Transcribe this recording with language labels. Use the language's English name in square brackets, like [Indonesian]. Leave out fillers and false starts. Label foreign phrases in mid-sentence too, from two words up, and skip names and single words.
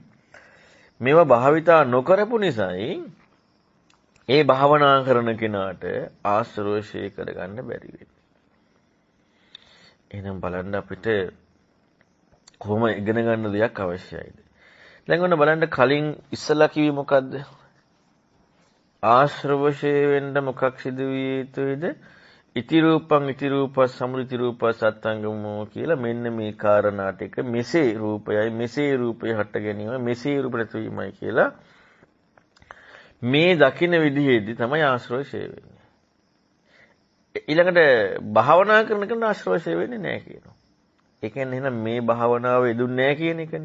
[Sinhala] මේවා භාවිතා නොකරපු නිසායි ඒ භාවනා කරන කෙනාට ආශ්‍රවශේ කරගන්න බැරි වෙන්නේ. එහෙනම් බලන්න අපිට කොහොම ඉගෙන ගන්න දෙයක් අවශ්‍යයිද? දැන් ඔන්න බලන්න කලින් ඉස්සලා කිව්වේ මොකද්ද? ආශ්‍රවශේ වෙන්න මොකක් සිදු විය යුතුද? [Pali] ඉති රූපං ඉති රූපස් සමුදිති රූපස් සත්ංගමෝ [Sinhala] කියලා මෙන්න මේ කාරණා ටික මෙසේ රූපයයි මෙසේ රූපය හට ගැනීම මෙසේ රූප නැතිවීමයි කියලා මේ දකින්න විදිහේදී තමයි ආශ්‍රව ඡය වෙන්නේ. ඊළඟට භාවනා කරන කෙනා ආශ්‍රව ඡය වෙන්නේ නැහැ කියනවා. ඒ කියන්නේ එහෙනම් මේ භාවනාව යෙදුන්නේ නැහැ කියන එකනේ.